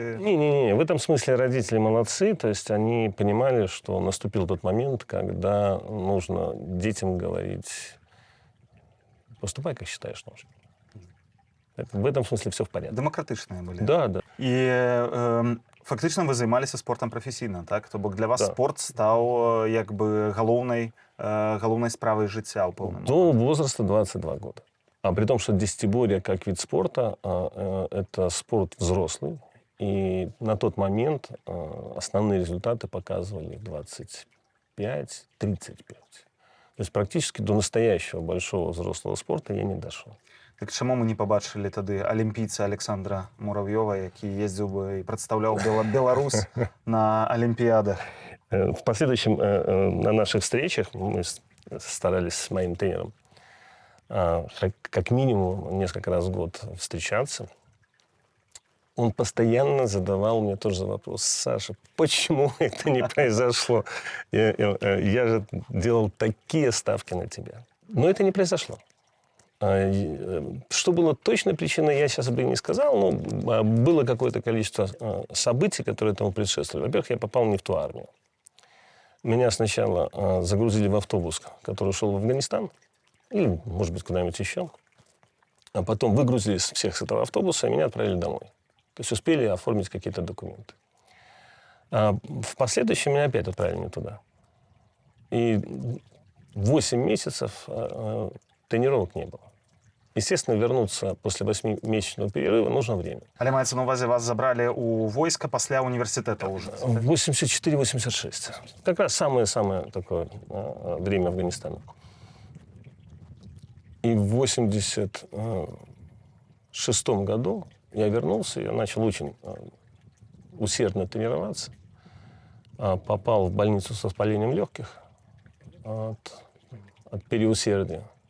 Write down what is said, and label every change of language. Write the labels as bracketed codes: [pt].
[ru] Не-не-не, в этом смысле родители молодцы. То есть они понимали, что наступил тот момент, когда нужно детям говорить: поступай, как считаешь нужным. В этом смысле все в порядке. [uk] Демократичні були. [ru] Да, да. [uk] І фактично ви займалися спортом професійно, так? Тобто для вас [ru] Да. [uk] спорт став якби головною справою життя у повному. [ru] До возраста 22 года. А при том, что десятиборье как вид спорта это спорт взрослый. И на тот момент основные результаты показывали 25-35. То есть практически до настоящего большого взрослого спорта я не дошел. [uk] Так чому ми не побачили тоді олімпійця Олександра Муравйова, який їздив би і представляв Білорусь на Олімпіадах? [ru] В последующем на наших встречах мы старались с моим тренером как минимум несколько раз в год встречаться. Он постоянно задавал мне тот же вопрос: Саша, почему это не произошло? Я же делал такие ставки на тебя. Но это не произошло. Что было точной причиной, я сейчас бы не сказал, но было какое-то количество событий, которые этому предшествовали. Во-первых, я попал не в ту армию. Меня сначала загрузили в автобус, который шел в Афганистан, или, может быть, куда-нибудь еще. А потом выгрузили всех с этого автобуса, и меня отправили домой. То есть успели оформить какие-то документы. А в последующем меня опять отправили не туда. И 8 месяцев тренировок не было. Естественно, вернуться после 8-месячного перерыва нужно время. [uk] Але мається на увазі, вас забрали у войска після університету уже? [ru] 84-86. Как раз самое такое время Афганистана. И в 86 году я вернулся, я начал очень усердно тренироваться. Попал в больницу с воспалением легких от переусердия.